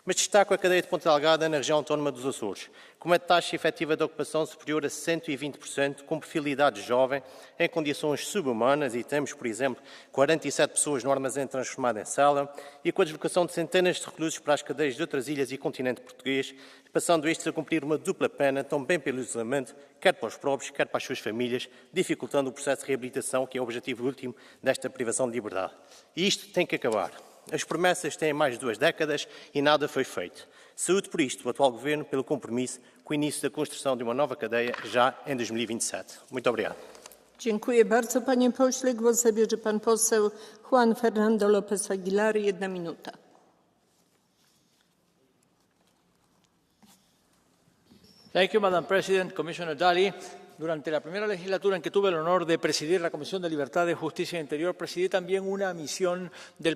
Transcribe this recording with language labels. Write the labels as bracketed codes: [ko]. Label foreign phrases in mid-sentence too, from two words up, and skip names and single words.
[pt] Mas destaco a cadeia de Ponta Delgada na região autónoma dos Açores, com uma taxa efetiva de ocupação superior a 120%, com perfil de idade jovem, em condições subhumanas, e temos, por exemplo, 47 pessoas no armazém transformado em sala, e com a deslocação de centenas de reclusos para as cadeias de outras ilhas e continente português, passando estes a cumprir uma dupla pena, também pelo isolamento, quer para os próprios, quer para as suas famílias, dificultando o processo de reabilitação, que é o objetivo último desta privação de liberdade. E isto tem que acabar. As promessas têm mais de 2 décadas e nada foi feito. Saúde por isto o atual Governo pelo compromisso com o início da construção de uma nova cadeia já em 2027. Muito obrigado. [pl] Dziękuję bardzo, panie pośle. Głos zabierze pan poseł Juan Fernando López Aguilar. 1 minuta. [en] Thank you, Madam President, Commissioner Dalli. [es] Durante la primera legislatura en que tuve el honor de presidir la Comisión de Libertades, Justicia e Interior, presidí también una misión del